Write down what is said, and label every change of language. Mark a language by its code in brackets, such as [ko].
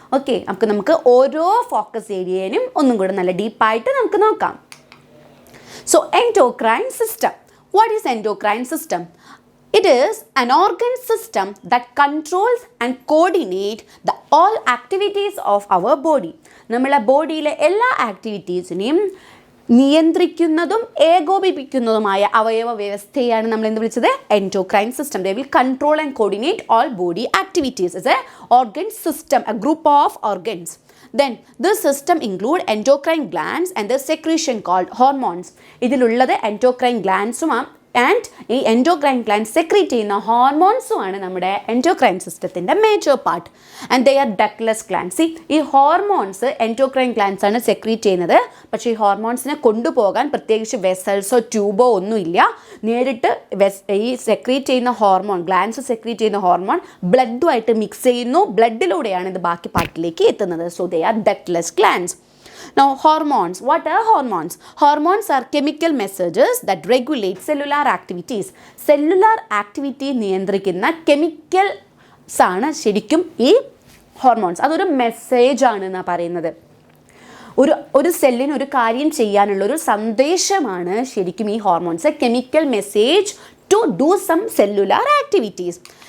[ml] Okay, നമുക്ക് ഓരോ focus ഏരിയയിലും ഒന്നും കൂടെ നല്ല ഡീപ്പായിട്ട് നമുക്ക് നോക്കാം. [en] So endocrine system. What is endocrine system? It is an organ system that controls and coordinates the all activities of our body. [ml] നമ്മളെ ബോഡിയിലെ എല്ലാ ആക്ടിവിറ്റീസിനെയും നിയന്ത്രിക്കുന്നതും ഏകോപിപ്പിക്കുന്നതുമായ അവയവ വ്യവസ്ഥയാണ് നമ്മൾ എന്ത് വിളിച്ചത്? [en] Endocrine system. They will control and coordinate all body activities. It's a organ system, a group of organs. Then this system include endocrine glands and the secretion called hormones. [ml] ഇതിലുള്ളത് endocrine glandsum and ഈ endocrine gland secrete ചെയ്യുന്ന ഹോർമോൺസുമാണ് നമ്മുടെ endocrine സിസ്റ്റത്തിൻ്റെ major part. [en] And they are ductless glands. [ml] ഈ hormones endocrine glands ആണ് secrete ചെയ്യുന്നത്. പക്ഷേ ഈ ഹോർമോൺസിനെ കൊണ്ടുപോകാൻ പ്രത്യേകിച്ച് വെസൽസോ ട്യൂബോ ഒന്നുമില്ല. നേരിട്ട് ഈ സെക്രീറ്റ് ചെയ്യുന്ന ഹോർമോൺ, ഗ്ലാൻഡ്സ് സെക്രീറ്റ് ചെയ്യുന്ന ഹോർമോൺ ബ്ലഡുമായിട്ട് മിക്സ് ചെയ്യുന്നു. ബ്ലഡിലൂടെയാണ് ഇത് ബാക്കി പാർട്ടിലേക്ക് എത്തുന്നത്. [en] So they are ductless glands. Now hormones. What are hormones? Hormones are chemical messages that regulate cellular activities. [ml] Cellular activity നിയന്ത്രിക്കുന്ന കെമിക്കൽസ് ആണ് ശരിക്കും ഈ ഹോർമോൺസ്. അതൊരു മെസ്സേജ് ആണ് എന്നാണ് പറയുന്നത്. ഒരു സെല്ലിന് ഒരു കാര്യം ചെയ്യാനുള്ള ഒരു സന്ദേശമാണ് ശരിക്കും ഈ hormones. [en] Chemical message to do some cellular activities.